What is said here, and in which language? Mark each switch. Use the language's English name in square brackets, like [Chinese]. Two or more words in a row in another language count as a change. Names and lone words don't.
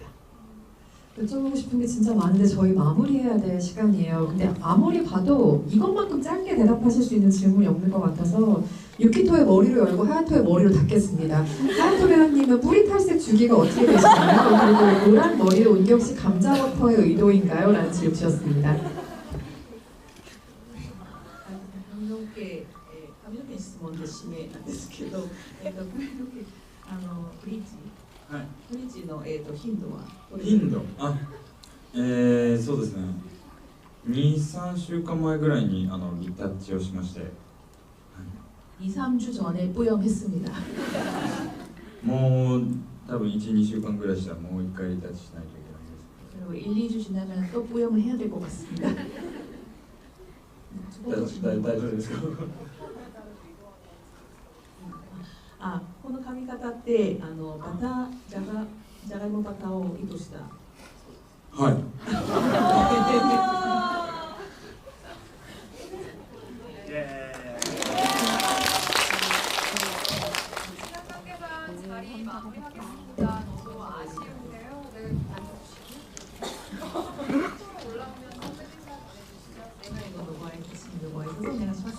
[Korean] 여쭤보고 싶은 게 진짜 많은데 저희 마무리해야 될 시간이에요. 근데 아무리 봐도 이것만큼 짧게 대답하실 수 있는 질문이 없는 것 같아서 유키토의 머리를 열고 하야토의 머리로 닫겠습니다. 하야토 배우님은 뿌리 탈색 주기가 어떻게 되시나요? 그리고 노란 머리를 온 게 혹시 감자버터의 의도인가요? 라는 질문 주셨습니다. [Japanese] 髪の毛質問で指名なんですけど、髪の毛ブリーチ、はい、ブリーチの頻度は頻度、そうですね、2、3週間前ぐらいにリタッチをしまして、 [Korean] 2、3주 전에 뿌염했습니다. [Japanese] もう多分 1、2週間ぐらいしたらもう1回リタッチしないといけないです。 [Korean] 그리고 1, 2주 지나면 또 뿌염을 해야 될 것 같습니다. [Japanese] 大丈夫ですか？この髪型ってじゃがいもバタを意図した。はい。 [Korean] 자리 마무리하겠습니다. 너무 아쉬운데요. 네, 올라오면 선배님과 보내주시죠.